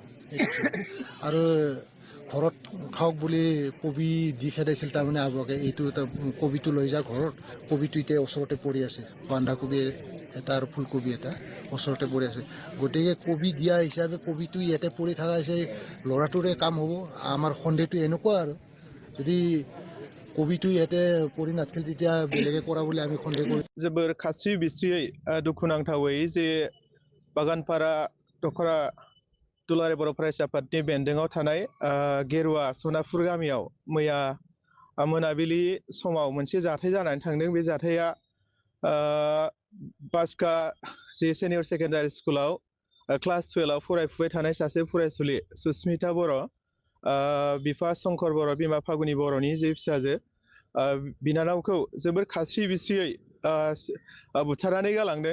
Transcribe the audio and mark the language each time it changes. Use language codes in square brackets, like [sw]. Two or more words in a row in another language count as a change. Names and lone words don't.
[as] আৰু ঘৰত খাওক বুলি কবি দি খেদাইছিল তাৰমানে আবুৱাকে, এইটো এটা কবিটো লৈ যা ঘৰত, কবিটো এতিয়া ওচৰতে পৰি আছে, বন্ধাকবি এটা আৰু ফুলকবি এটা ওচৰতে পৰি আছে। গতিকে কবি দিয়া হিচাপে কবিটো ইয়াতে পৰি থকা হৈছে, ল'ৰাটোৰে কাম হ'ব। আমাৰ সন্দেহটো এনেকুৱা আৰু যদি কবিটো ইয়াতে পৰি নাথাকিল তেতিয়া বেলেগে কৰা বুলি আমি সন্দেহ কৰোঁ। [brx] जोबोर खास्रि बिस्रियै दुखुनांथावै जे बागानपारा दखरा दुलाराय बर' फरायसा आफादनि बेन्दोङाव थानाय गेरुवा सनापुर गामियाव मैया मोनाबिलि समाव मोनसे जाथाय जानानै थांदों। बे जाथाया बासका जे [en] senior secondary schoolआव [brx] क्लास 12आव फरायफुबाय थानाय सासे फरायसुलि सुस्मिता बर', बिफा शंकर बर', बिमा फागुनि बर'नि जे फिसाजो बिनानावखौ जोबोर खास्रि बिस्रियै बुथारनानै गालांदों।